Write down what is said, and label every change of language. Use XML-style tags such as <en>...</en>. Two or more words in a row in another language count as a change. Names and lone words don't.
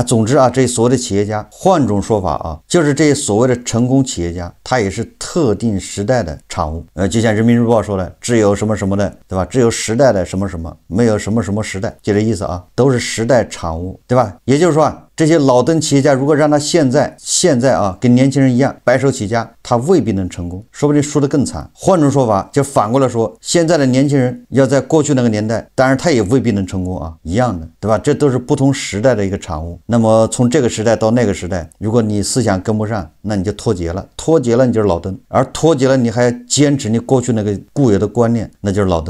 <zh>總之啊，這所謂的企業家，換種說法啊，就是這些所謂的成功企業家，他也是特定時代的產物。就像人民日報說的，只有什麼什麼的，對吧？只有時代的什麼什麼，沒有什麼什麼時代，就這意思啊，都是時代產物，對吧？也就是說啊，這些老燈企業家如果讓他現在啊跟年輕人一樣白手起家，他未必能成功，說不定輸得更慘。換種說法，就反過來說，現在的年輕人要在過去那個年代，當然他也未必能成功啊，一樣的，对吧？這都是不同時代的一個產物。那麼從這個時代到那個時代，如果你思想跟不上，那你就脫節了，脫節了你就是老燈，而脫節了你還堅持你過去那個固有的觀念，那就是老燈。</zh>